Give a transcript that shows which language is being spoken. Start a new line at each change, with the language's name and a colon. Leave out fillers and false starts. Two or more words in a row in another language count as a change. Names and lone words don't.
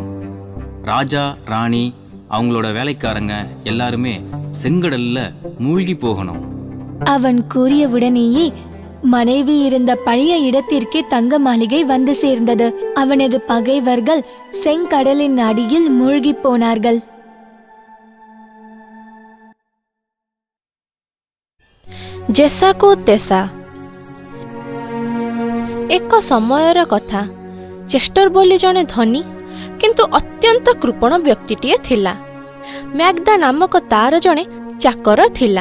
Tamil: ராஜா ராணி அவங்களோட வேலைக்காரங்க எல்லாருமே செங்கடல்ல மூழ்கி போகணும். அவன் கூறியவுடனேயே மனைவி இருந்த பழைய இடத்திற்கே தங்க மாளிகை வந்து சேர்ந்தது. அவனது பகைவர்கள் செங்கடலின் அடியில் மூழ்கி போனார்கள்.
Odia: ଜେସାକୁ ତେସା। ଏକ ସମୟର କଥା। ଚେଷ୍ଟର ବୋଲି ଜଣେ ଧନୀ କିନ୍ତୁ ଅତ୍ୟନ୍ତ କୃପଣ ବ୍ୟକ୍ତିଟିଏ ଥିଲା। ମ୍ୟାଗ୍ଦା ନାମକ ତାର ଜଣେ ଚାକର ଥିଲା।